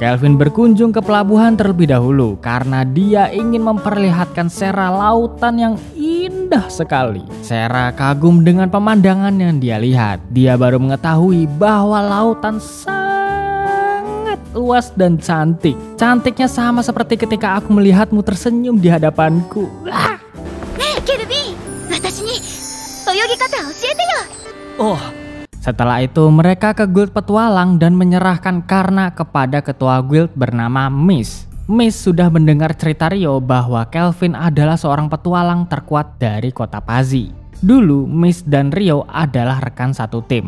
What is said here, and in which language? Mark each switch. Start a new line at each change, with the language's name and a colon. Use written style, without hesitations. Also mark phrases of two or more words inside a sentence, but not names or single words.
Indonesian: Kelvin berkunjung ke pelabuhan terlebih dahulu karena dia ingin memperlihatkan Sera lautan yang indah sekali. Sera kagum dengan pemandangan yang dia lihat. Dia baru mengetahui bahwa lautan sangat luas dan cantik. Cantiknya sama seperti ketika aku melihatmu tersenyum di hadapanku. Kelvin,
Japanese: 私に泳ぎ方教えてよ. Oh,
Indonesian: setelah itu mereka ke guild petualang dan menyerahkan Karna kepada ketua guild bernama Miss. Miss sudah mendengar cerita Rio bahwa Kelvin adalah seorang petualang terkuat dari kota Pazzi. Dulu Miss dan Rio adalah rekan satu tim.